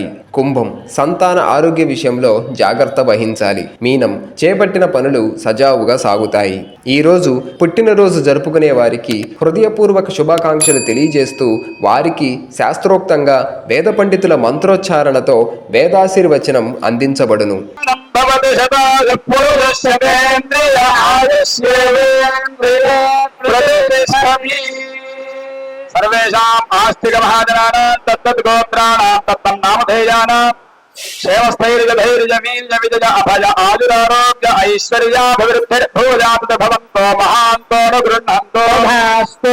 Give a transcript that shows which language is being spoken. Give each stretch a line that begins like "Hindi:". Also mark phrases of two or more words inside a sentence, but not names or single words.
Telugu: కుంభం, సంతాన ఆరోగ్య విషయంలో జాగ్రత్త వహించాలి. మీనం, చేపట్టిన పనులు సజావుగా సాగుతాయి. ఈరోజు పుట్టినరోజు జరుపుకునే వారికి హృదయపూర్వక శుభాకాంక్షలు తెలియజేస్తూ వారికి శాస్త్రోక్తంగా వేద పండితుల మంత్రోచ్చారణతో వేదాశీర్వచనం అందించబడును.
Sanskrit: सर्वेषाम् आस्तिक महाजनानां तत्तत् गोत्राणां तत्तन्नामधेयानां क्षेमस्थैर्यधैर्यवीर्यविजय अभय आयुरारोग्य ऐश्वर्याभिवृद्धिर्भूयात् भवन्तो महान्तो न गृह्णन्तो भास्तु।